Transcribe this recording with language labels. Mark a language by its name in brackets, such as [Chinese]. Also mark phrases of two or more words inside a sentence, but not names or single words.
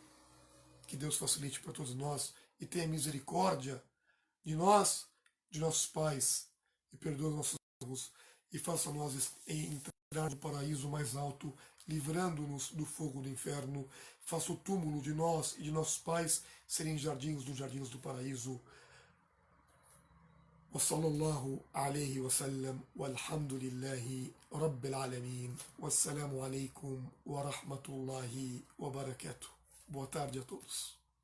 [Portuguese] Que Deus facilite para todos nós e tenha misericórdia de nós, de nossos pais, e perdoe nossos erros, e faça nós entrar no paraíso mais alto, livrando-nos do fogo do inferno. Faça o túmulo de nós e de nossos pais serem jardins dos jardins do paraíso. [Arabic] وصلى الله عليه وسلم والحمد لله رب العالمين والسلام عليكم ورحمة الله وبركاته. [Portuguese] Boa tarde a todos.